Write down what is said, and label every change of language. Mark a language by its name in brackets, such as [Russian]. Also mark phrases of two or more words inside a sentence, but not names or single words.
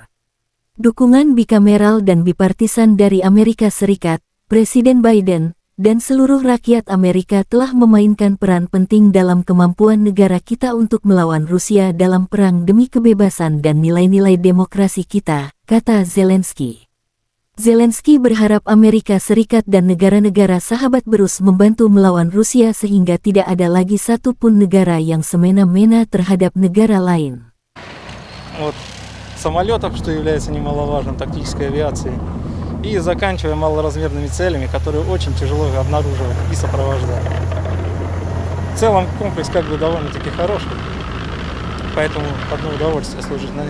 [Indonesian] Dukungan bikameral dan bipartisan dari Amerika Serikat, Presiden Biden, dan seluruh rakyat Amerika telah memainkan peran penting dalam kemampuan negara kita untuk melawan Rusia dalam perang demi kebebasan dan nilai-nilai demokrasi kita, kata Zelensky. Zelensky berharap Amerika Serikat dan negara-negara sahabat berus membantu melawan Rusia sehingga tidak ada lagi satupun negara yang semena-mena terhadap negara lain. [Russian] Самолетов, что является немаловажным, тактической авиацией. И заканчивая малоразмерными целями, которые очень тяжело обнаруживать и сопровождать. В целом комплекс довольно-таки хороший, поэтому одно удовольствие служить на нем.